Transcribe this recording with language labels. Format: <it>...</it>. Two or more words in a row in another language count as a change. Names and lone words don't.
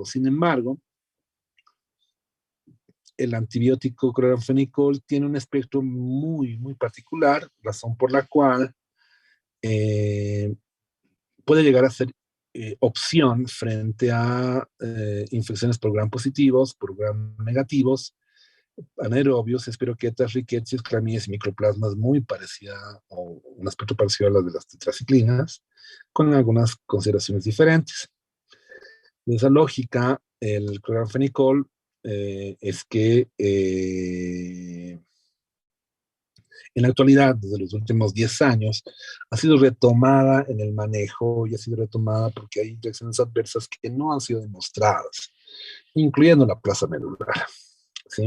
<es>Sin embargo, el antibiótico cloranfenicol tiene un espectro muy, muy particular, razón por la cual eh, puede llegar a ser opción frente a infecciones por gram positivos, por gram negativos, anaerobios, espiroquetas, rickettsias, clamidias y microplasmas muy parecida o un aspecto parecido a las de las tetraciclinas, con algunas consideraciones diferentes. De esa lógica, el cloranfenicol es que en la actualidad, desde los últimos 10 años, ha sido retomada en el manejo y ha sido retomada porque hay reacciones adversas que no han sido demostradas, incluyendo la plaza medular, ¿sí?</es>